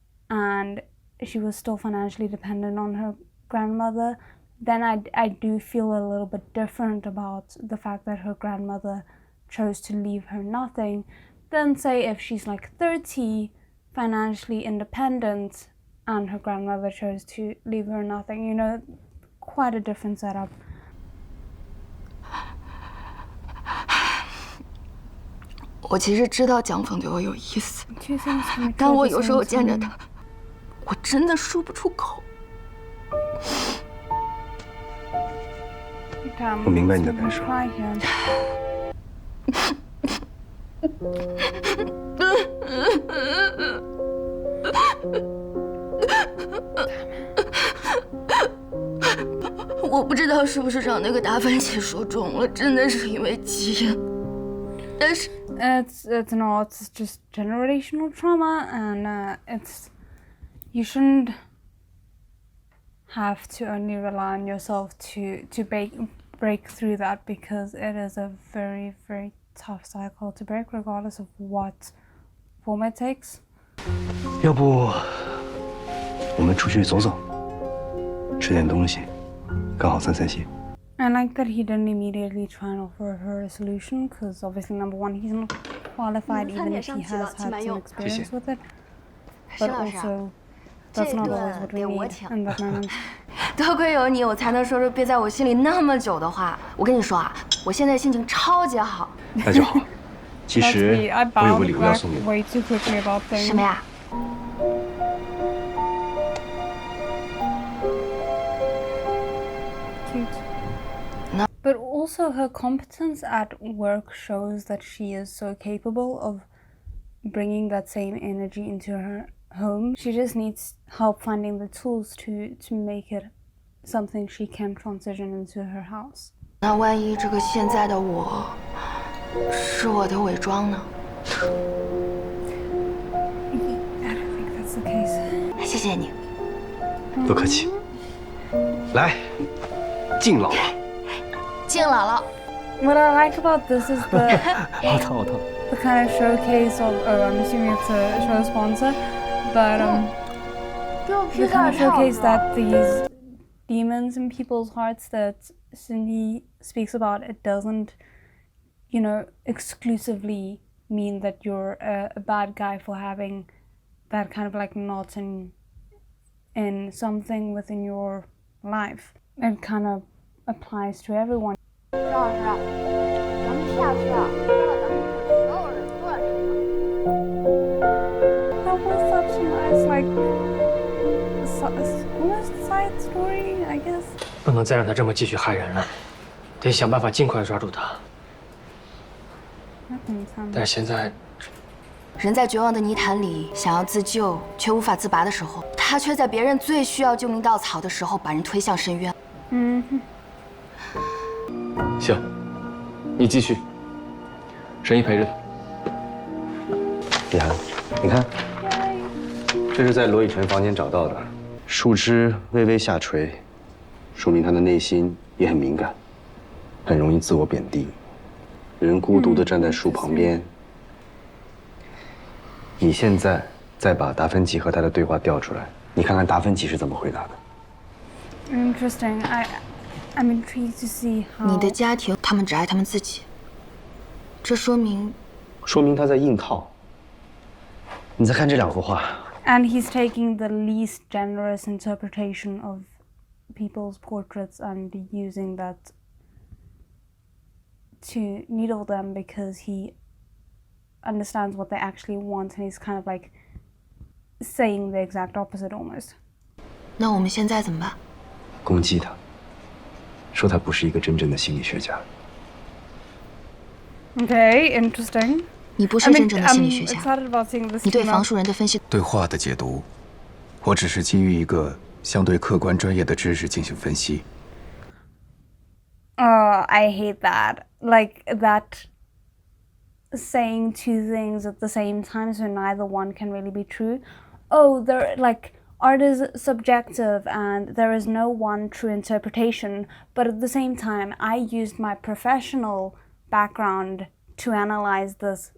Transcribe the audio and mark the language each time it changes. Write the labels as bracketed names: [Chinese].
[English] and she was still financially dependent on her grandmother, then I do feel a little bit different about the fact that her grandmother chose to leave her nothing than say if she's like 30, financially independent, and her grandmother chose to leave her nothing. You know, quite a different setup. [Chinese] 我其实知道江峰对我有意思，但我有时候见着他，我真的说不出口。我明白你的感受。我不知道是不是让那个达芬奇说中了，真的是因为基因。但是 [English] it's not. It's just generational trauma, and you shouldn't have to only rely on yourself to break through that, because it is a very, very tough cycle to break, regardless of what form it takes. [Chinese] 要不我们出去走走，吃点东西，刚好散散心。 [English] I like that he didn't immediately try and offer her a solution, because obviously, number one, he's not qualified even if he has had some experience with it. But also, that's not always what we need in that moment. [Chinese] 多亏有你，我才能说出憋在我心里那么久的话。我跟你说啊，我现在心情超级好。那就好。其实我有个礼物要送给你。 [English] Way too quickly about things. [Chinese] 什么呀？ [English] But also her competence at work shows that she is so capable of bringing that same energy into her home. She just needs help finding the tools to make it something she can transition into her house. [Chinese] 那万一这个现在的我是我的伪装呢？ [English] I don't think that's the case. [Chinese] 谢谢你。不客气。来，敬姥姥。敬姥姥。 [English] What I like about this is the [Chinese] 好烫好烫。 [English] the kind of showcase of I'm assuming it's a show sponsor, but the kind of showcase that these demons in people's hearts that Cindy speaks about, it doesn't, you know, exclusively mean that you're a bad guy for having that kind of like knot in something within your life. It kind of applies to everyone. [Chinese] 赵老师，咱们下去啊，让咱们所有人都在这块。 [English] That was such a nice, like, almost side story, I guess. [Chinese] 不能再让他这么继续害人了，得想办法尽快抓住他。但是现在，人在绝望的泥潭里想要自救却无法自拔的时候，他却在别人最需要救命稻草的时候把人推向深渊。行，你继续。神医陪着他。李涵，你看，这是在罗以晨房间找到的，树枝微微下垂，说明他的内心也很敏感，很容易自我贬低。人孤独地站在树旁边。你现在再把达芬奇和他的对话调出来，你看看达芬奇是怎么回答的。 [English] Interesting. I'm intrigued to see how. [Chinese] 你的家庭，他们只爱他们自己，这说明他在硬套。你再看这两幅画。 [English] And he's taking the least generous interpretation of people's portraits and using that to needle them because he understands what they actually want, and he's kind of like saying the exact opposite almost. [Chinese] 那我们现在怎么办？攻击他，说他不是一个真正的心理学家。 [English] Okay, interesting. [Chinese] 你不是真正的心理学家。 [English] excited about seeing this. [Chinese] 你对房树人的分析，对话的解读，我只是基于一个相对客观专业的知识进行分析。 [English] I hate that. Like that saying two things at the same time, so neither one can really be true. Oh, they're like art is subjective and there is no one true interpretation, but at the same time, I used my professional background to analyze this.